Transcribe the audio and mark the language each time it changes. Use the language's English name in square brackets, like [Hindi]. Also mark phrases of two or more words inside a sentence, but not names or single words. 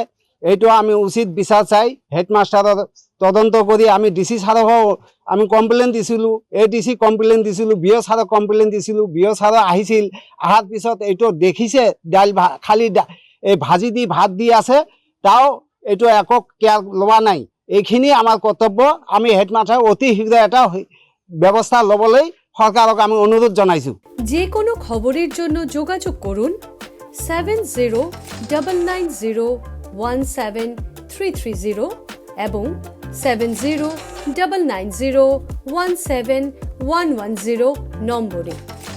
[Assamese] এইটো আমি উচিত বিচাৰ চাই হেডমাষ্টাৰৰ তদন্ত কৰি আমি ডিচি ছাৰকো আমি কমপ্লেইন দিছিলোঁ, ADC কমপ্লেইন দিছিলোঁ, BO ছাৰক কমপ্লেইন দিছিলোঁ। BO ছাৰ আহিছিল, অহাৰ পিছত এইটো দেখিছে দাইল খালি এই ভাজি দি ভাত দি আছে, তাও এইটো একো কেয়াৰ লোৱা নাই। এইখিনি আমাৰ কৰ্তব্য। আমি হেডমাষ্টাৰ অতি শীঘ্ৰ এটা ব্যৱস্থা ল'বলৈ সরকারক আমি অনুরোধ জানাইছো। [Bangla] যে কোনো খবরের জন্য যোগাযোগ করুন 7099017330 এবং 7099017110 নম্বরে।